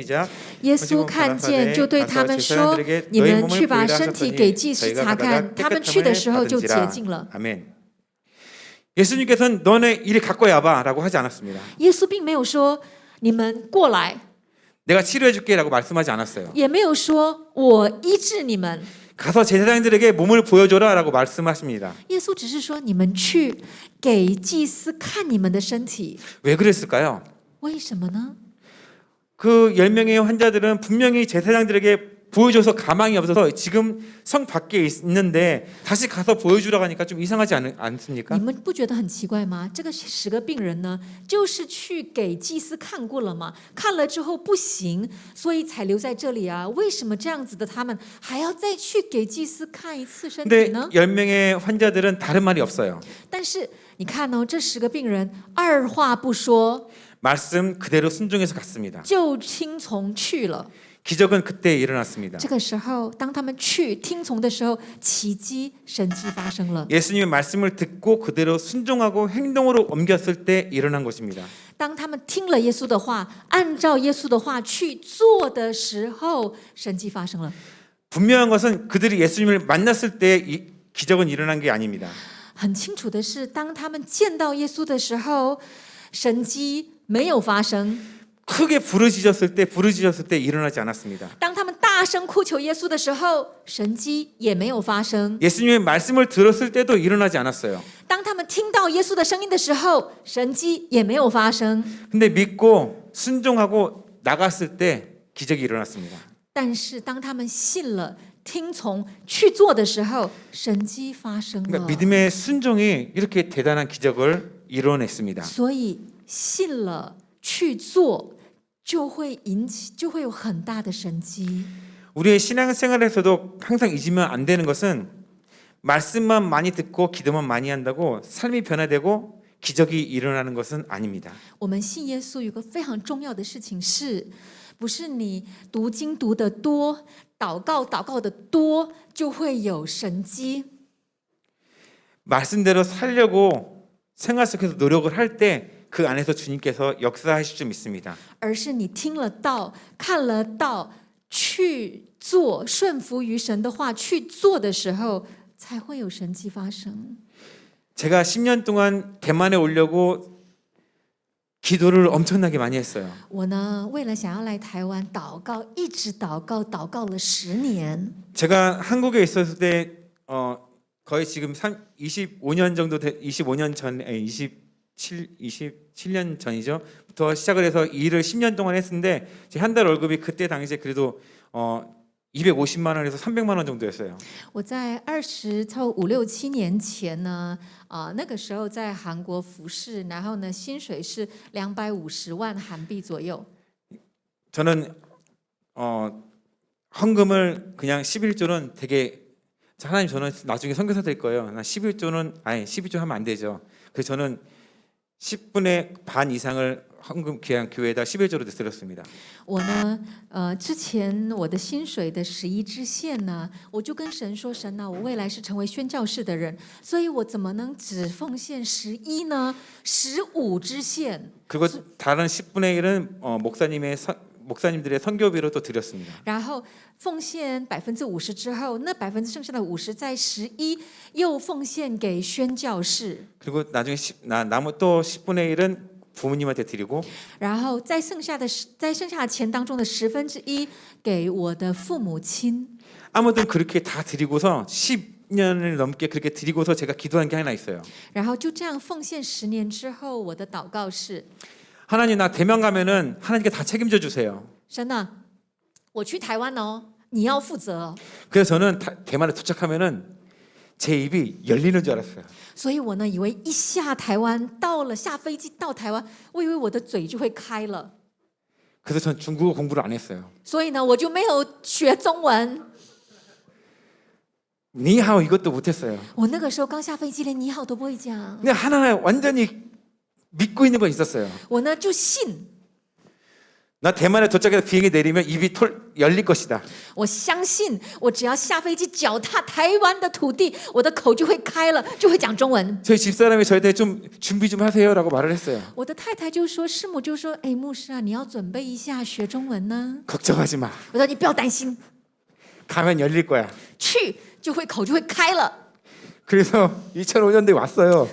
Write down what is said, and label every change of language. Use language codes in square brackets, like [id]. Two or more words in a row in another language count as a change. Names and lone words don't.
[ko] 시작. [zh] 耶稣看见，就对他们说：“你们去把身体给祭司查看。” 他们去的时候就洁净了。 [ko] 아멘. 예수님께서는 너네 이리 갖고 와봐라고 하지 않았습니다. [zh] 耶稣并没有说你们过来， [ko] 내가 치료해줄게라고 말씀하지 않았어요. [zh] 也没有说我医治你们。 [ko] 가서 제사장들에게 몸을 보여줘라라고 말씀하십니다. [zh] 耶稣只是说你们去给祭司看你们的身体。 [ko] 왜 그랬을까요? [zh] 为什么呢？ [ko] 그 10명의 환자들은 분명히 제사장들에게 보여줘서 가망이 없어서 지금 성 밖에 있는데 다시 가서 보여주라고 하니까 좀 이상하지 않습니까? [zh] 你们不觉得很奇怪吗？这个10个病人呢，就是去给祭司看过了嘛，看了之后不行，所以才留在这里啊。为什么这样子的他们还要再去给祭司看一次身体 [ko] 근데 [zh] 呢？ [ko] 10명의 환자들은 다른 말이 없어요. [zh] 但是你看哦，这10个病人二话不说， [ko] 말씀 그대로 순종해서 갔습니다. [zh] 就听从去了。 [ko] 기적은 그때 일어났습니다. [zh] 这个时候，当他们去听从的时候，奇迹、神迹发生了。 [ko] 예수님의 말씀을 듣고 그대로 순종하고 행동으로 옮겼을 때 일어난 것입니다. [zh] 当他们听了耶稣的话，按照耶稣的话去做的时候，神迹发生了。 [ko] 분명한 것은 그들이 예수님을 만났을 때 이 기적은 일어난 게 아닙니다. [zh] 很清楚的是，当他们见到耶稣的时候，神迹没有发生。 [ko] 크게 부르짖었을 때 일어나지 않았습니다. [zh] 当他们大声哭求耶稣的时候，神迹也没有发生。 [ko] 예수님의 말씀을 들었을 때도 일어나지 않았어요. [zh] 当他们听到耶稣的声音的时候，神迹也没有发生。 [ko] 근데 믿고 순종하고 나갔을 때 기적이 일어났습니다. [zh] 但是当他们信了、听从、去做的时候，神迹发生 [ko] 그러니까 [zh] 了。 [ko] 믿음의 순종이 이렇게 대단한 기적을 이뤄냈습니다. [zh] 所以信了去做，就会有很大的神迹。 [ko] 우리의 신앙생활에서도 항상 잊으면 안 되는 것은 말씀만 많이 듣고 기도만 많이 한다고 삶이 변화되고 기적이 일어나는 것은 아닙니다. [zh] 我们信耶稣有个非常重要的事情是，不是你读经读得多，祷告的多，就会有神迹。 [ko] 말씀대로 살려고 생활 속에서 노력을 할 때 그 안에서 주님께서 역사하실 줄 믿습니다. [zh] 而是你听了道，看了道，去做，顺服于神的话去做的时候，才会有神迹发生。 [ko] 제가 10년 동안 대만에 오려고 기도를 엄청나게 많이 했어요. [zh] 我呢，为了想要来台湾祷告，一直祷告了10年。 [ko] 제가 한국에 있었을 때 거의 지금 25년 정도 25년 전 27년 전이죠.부터 시작을 해서 이 일을 10년 동안 했는데 제 한 달 월급이 그때 당시에 그래도 250만 원에서 300만 원 정도였어요. [zh] 我在差不多5、6、7年前呢，那个时候在韩国服侍，然后呢，薪水是250万韩币左右。 [ko] 저는 헌금을 그냥 11조는 되게 하나님 저는 나중에 선교사 될 거예요. 나 11조 하면 안 되죠. 그래서 저는 10분의 반 이상을 헌금 그냥 교회에다 11조로 드렸습니다. [zh] 我呢，之前我的薪水的11支线呢，我就跟神说，神啊，我未来是成为宣教士的人，所以我怎么能只奉献11呢？15支线。 [ko] 그리고 다른 10분의 1은 목사님들의 선교비로 또 드렸습니다. [zh] 然后奉献50%之后，那剩下的50%在11又奉献给宣教士， [ko] 그리고 나중에 남은 또 10분의 1은 부모님한테 드리고 [zh] 然后在剩下的钱当中的1/10给我的父母亲。 [ko] 아무튼 그렇게 다 드리고서 10년을 넘게 그렇게 드리고서 제가 기도한 게 하나 있어요. [zh] 然后就这样奉献10年之后，我的祷告是： [ko] 하나님 나 대만 가면은 하나님께 다 책임져 주세요. [zh] 神啊，我去台湾哦，你要负责哦。 [ko] 그래서 저는 대만에 도착하면은 제 입이 열리는 줄 알았어요. [zh] 所以我呢，以为一下台湾，下飞机到台湾，我以为我的嘴就会开了， [ko] 그래서 전 중국어 공부를 안 했어요. [zh] 所以呢，我就没有学中文。 [ko] 니하오 이것도 못했어요. [zh] 我那个时候刚下飞机，连你好都不会讲。 [ko] 근데 하나 완전히 믿고 있는 건 있었어요. [zh] 我呢就信， [ko] 나 대만에 도착해서 비행기 내리면 입이 열릴 것이다. [zh] 我相信，我只要下飞机脚踏台湾的土地，我的口就会开了，就会讲中文。 [ko] 저희 집사람이 저한테 좀 준비 좀 하세요라고 말을 했어요. [zh] 我的太太就说，师母就说，哎，牧师啊，你要准备一下学中文呢。 [ko] 걱정하지 마. [zh] 我说你不要担心， [ko] 가면 열릴 거야. [zh] 去口就会开了。 [ko] 그래서 2005년도에 왔어요.